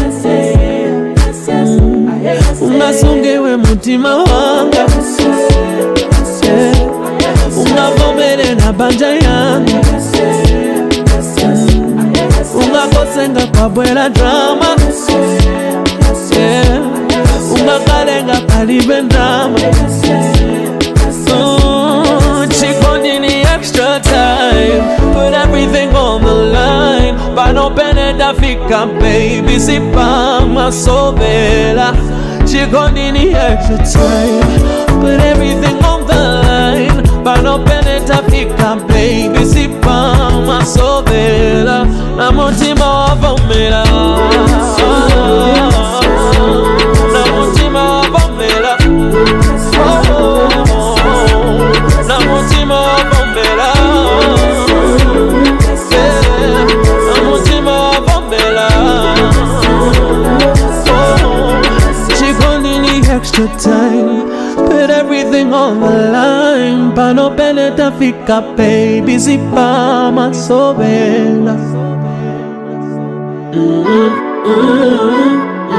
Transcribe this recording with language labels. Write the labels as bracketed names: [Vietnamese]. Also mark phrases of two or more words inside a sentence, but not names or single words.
[Nyanja] Ungasungewe mutima wanga, ungavomere na banja yange, ungakosenga kwa bwela drama, ungakarenga palibe drama. [English] Chikondi need extra time. Put everything on the line. [Nyanja] Pano peneta fika baby. Sipa masobela. [English] Chikondi need extra time. Put everything on the line. [Nyanja] Pano peneta fika baby. Sipa masobela. Na mutima wavomera. Na mutima wavomera. Na mutima wavomera. Na mutima wavomera. [English] Chikondi need extra time. Put everything on the line. [Nyanja] Pano peneta fika baby. Sipa masobela.